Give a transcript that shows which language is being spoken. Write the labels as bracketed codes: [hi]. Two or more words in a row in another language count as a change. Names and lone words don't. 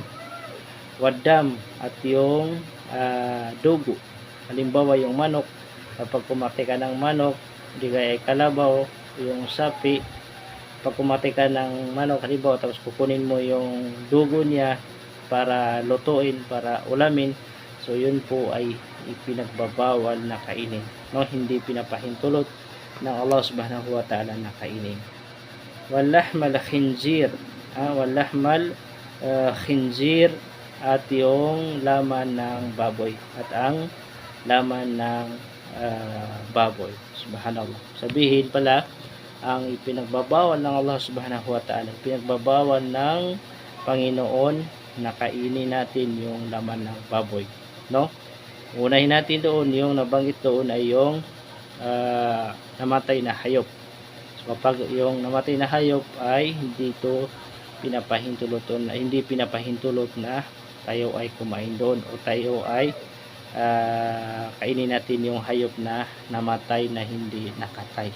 [tl] Waddam, at yung dugo, halimbawa yung manok, kapag kumati ka ng manok, hindi kaya kalabaw, yung sapi, pag kumati ka ng manok, halimbawa, tapos kukunin mo yung dugo niya para lutuin, para ulamin, so yun po ay ipinagbabawal na kainin, no? Hindi pinapahintulot ng Allah [ar] سبحانه وتعالى [tl] na kainin. [ar] ولحم الخنزير، خنزير, [tl] at yung laman ng baboy, at ang laman ng baboy. Subhanallah. Sabihin pala, ang ipinagbabawal ng Allah [ar] سبحانه وتعالى, [tl] ipinagbabawal ng Panginoon na kainin natin yung laman ng baboy, no? Unahin natin doon, yung nabanggit doon ay yung namatay na hayop. So kapag yung namatay na hayop ay hindi pinapahintulot na tayo ay kumain doon, o tayo ay kainin natin yung hayop na namatay na hindi nakatay.